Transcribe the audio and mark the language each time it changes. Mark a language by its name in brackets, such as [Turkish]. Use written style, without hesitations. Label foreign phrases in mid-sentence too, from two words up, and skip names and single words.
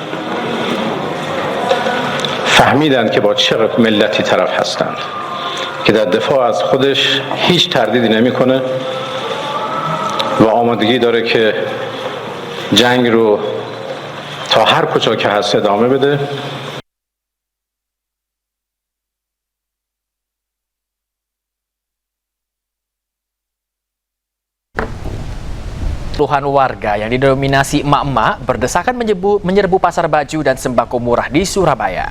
[Persian] فهمیدند که با چه ملتی طرف هستند که در دفاع از خودش هیچ تردیدی نمیکنه و آمادگی داره که جنگ رو تا هر کجا که هست ادامه بده. [Indonesian] Puluhan warga yang didominasi emak-emak berdesakan menyerbu pasar baju dan sembako murah di Surabaya.